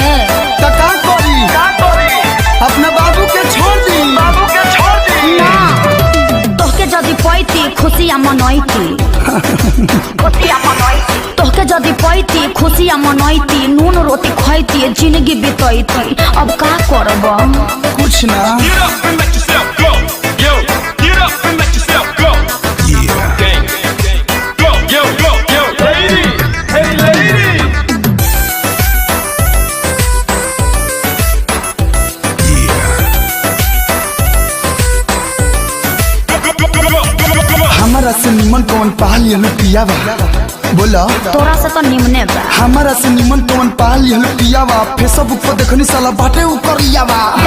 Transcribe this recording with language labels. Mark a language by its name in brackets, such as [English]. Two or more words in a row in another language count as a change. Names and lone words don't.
[Bhojpuri] तो का करी अपना बाबू के छोड़ दी ना तोहके जदि पैती खुशियाँ मनैती, तोहके जदि पैती खुशियाँ मनैती, नून रोटी खैती, जिंदगी बितैती। अब का करब? कुछ ना। [English] Get up and let yourself go. Yo, get up and let yourself go. Yeah. Gang. Go, yo. Lady. Hey, lady. [Bhojpuri] हमारा से निमन कौन पाल यलू पियावा? बोला तोरा से तो निमने बा। हमारा से निमन कौन पाल यलू पियावा? फेसबुक पर देखनी साला बाटे उ करियावा।